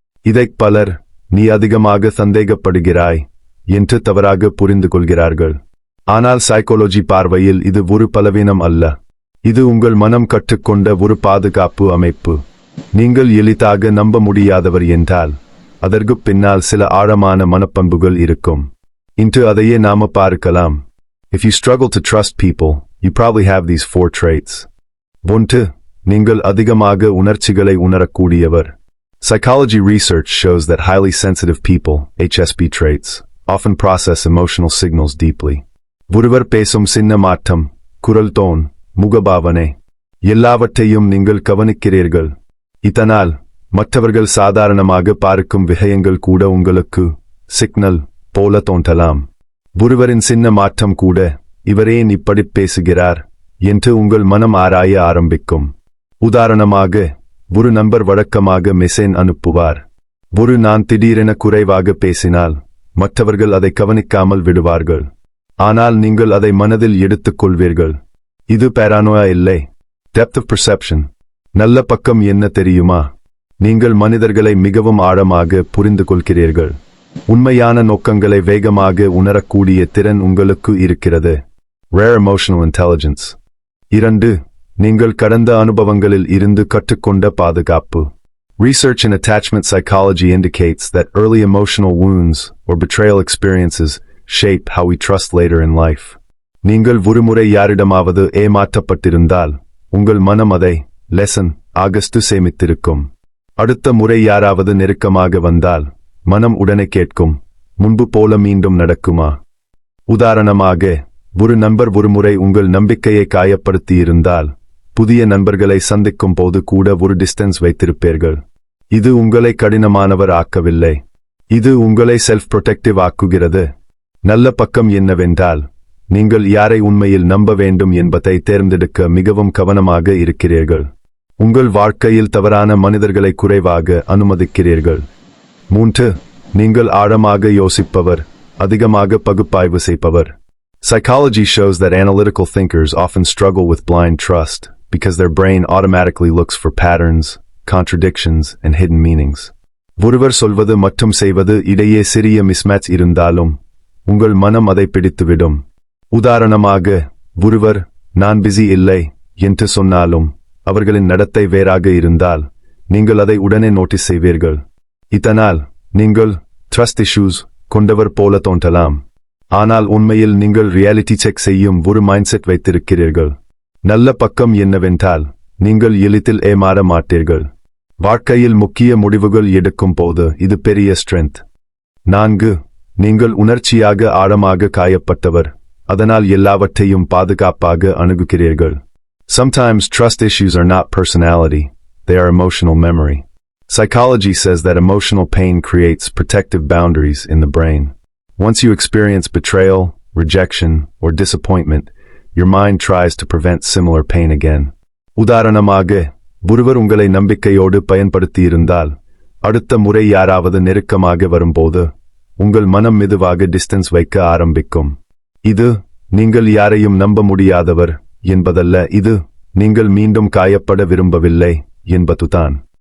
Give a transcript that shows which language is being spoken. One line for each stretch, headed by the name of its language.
Tamil: இதைப் பலர் நீ அதிகமாக சந்தேகப்படுகிறாய் என்று தவறாக புரிந்து கொள்கிறார்கள். ஆனால் சைக்காலஜி பார்வையில் இது ஒரு பலவீனம் அல்ல. இது உங்கள் மனம் கற்றுக்கொண்ட ஒரு பாதுகாப்பு அமைப்பு. நீங்கள் எளிதாக நம்ப முடியாதவர் என்றால் அதற்கு பின்னால் சில ஆழமான மனப்பண்புகள் இருக்கும். இன்று அதையே நாம பார்க்கலாம்.
English: If you struggle to trust people, you probably have these 4 traits. 1.
Tamil: நீங்கள் அதிகமாக உணர்ச்சிகளை உணரக்கூடியவர்.
English: Psychology research shows that highly sensitive people, HSP traits, often process emotional signals deeply.
Tamil: ஒருவர் பேசும் சின்ன மாற்றம், குரல் டோன், முகபாவனை எல்லாவற்றையும் நீங்கள் கவனிக்கிறீர்கள். இதனால் மற்றவர்கள் சாதாரணமாக பார்க்கும் விஷயங்கள் கூட உங்களுக்கு சிக்னல் போல தோன்றலாம். ஒருவரின் சின்ன மாற்றம் கூட இவரேன் இப்படி பேசுகிறார் என்று உங்கள் மனம் ஆராய ஆரம்பிக்கும். உதாரணமாக, ஒரு நண்பர் வழக்கமாக மெசேஜ் அனுப்புவார். நான் திடீரென குறைவாக பேசினால் மற்றவர்கள் அதை கவனிக்காமல் விடுவார்கள். ஆனால் நீங்கள் அதை மனதில் எடுத்துக் கொள்வீர்கள். இது பேரானோயா இல்லை, டெப்த் ஆஃப் பெர்செப்ஷன். நல்ல பக்கம் என்ன தெரியுமா? நீங்கள் மனிதர்களை மிகவும் ஆழமாக புரிந்து கொள்கிறீர்கள். உண்மையான நோக்கங்களை வேகமாக உணரக்கூடிய திறன் உங்களுக்கு இருக்கிறது.
English: Rare emotional intelligence.
Tamil: 2. நீங்கள் கடந்த அனுபவங்களில் இருந்து கற்றுக்கொண்ட பாதுகாப்பு.
English: Research in attachment psychology indicates that early emotional wounds or betrayal experiences shape how we trust later in life.
Tamil: நீங்கள் ஒருமுறை யாரிடமாவது ஏமாற்றப்பட்டிருந்தால் உங்கள் மனம் அதை லெசன் ஆகஸ்ட் சேமித்திருக்கும். அடுத்த முறை யாராவது நெருக்கமாக வந்தால் மனம் உடனே கேட்கும், முன்பு போல மீண்டும் நடக்குமா? உதாரணமாக, ஒரு நண்பர் ஒருமுறை உங்கள் நம்பிக்கையை காயப்படுத்தியிருந்தால் புதிய நண்பர்களை சந்திக்கும் போது கூட ஒரு டிஸ்டன்ஸ் வைத்திருப்பீர்கள். இது உங்களை கடினமானவர் ஆக்கவில்லை, இது உங்களை செல்ஃப் ப்ரொடெக்டிவ் ஆக்குகிறது. நல்ல பக்கம் என்னவென்றால், நீங்கள் யாரை உண்மையில் நம்ப வேண்டும் என்பதை தேர்ந்தெடுக்க மிகவும் கவனமாக இருக்கிறீர்கள். உங்கள் வாழ்க்கையில் தவறான மனிதர்களை குறைவாக அனுமதிக்கிறீர்கள். 3. நீங்கள் ஆழமாக யோசிப்பவர், அதிகமாக பகுப்பாய்வு செய்பவர்.
English: Psychology shows that analytical thinkers often struggle with blind trust because their brain automatically looks for patterns, contradictions, and hidden meanings.
Tamil: ஒருவர் சொல்வது மற்றும் செய்வது இடையே சிறிய மிஸ்மேட்ச் இருந்தாலும் உங்கள் மனம் அதை பிடித்துவிடும். உதாரணமாக, ஒருவர் நான் பிஸி இல்லை என்று சொன்னாலும் அவர்களின் நடத்தை வேறாக இருந்தால் நீங்கள் அதை உடனே நோட்டீஸ் செய்வீர்கள். இதனால் நீங்கள் ட்ரஸ்ட் இஷ்யூஸ் கொண்டவர் போல தோன்றலாம். ஆனால் உண்மையில் நீங்கள் ரியாலிட்டி செக் செய்யும் ஒரு மைண்ட்செட் வைத்திருக்கிறீர்கள். நல்ல பக்கம் என்னவென்றால், நீங்கள் எளிதில் ஏமாற மாட்டீர்கள். வாழ்க்கையில் முக்கிய முடிவுகள் எடுக்கும் போது இது பெரிய ஸ்ட்ரென்த். 4. நீங்கள் உணர்ச்சியாக ஆழமாக காயப்பட்டவர், அதனால் எல்லாவற்றையும் பாதுகாப்பாக அணுகுகிறீர்கள்.
English: Sometimes trust issues are not personality, they are emotional memory. Psychology says that emotional pain creates protective boundaries in the brain. Once you experience betrayal, rejection, or disappointment, your mind tries to prevent similar pain again.
Tamil: உதாரணமாக, ஒருவர் உங்களை நம்பிக்கையோடு பயன்படுத்தியிருந்தால் அடுத்த முறை யாராவது நெருக்கமாக வரும்போது உங்கள் மனம் மெதுவாக டிஸ்டன்ஸ் வைக்க ஆரம்பிக்கும். இது நீங்கள் யாரையும் நம்ப முடியாதவர் என்பதல்ல, இது நீங்கள் மீண்டும் காயப்பட விரும்பவில்லை என்பதுதான்.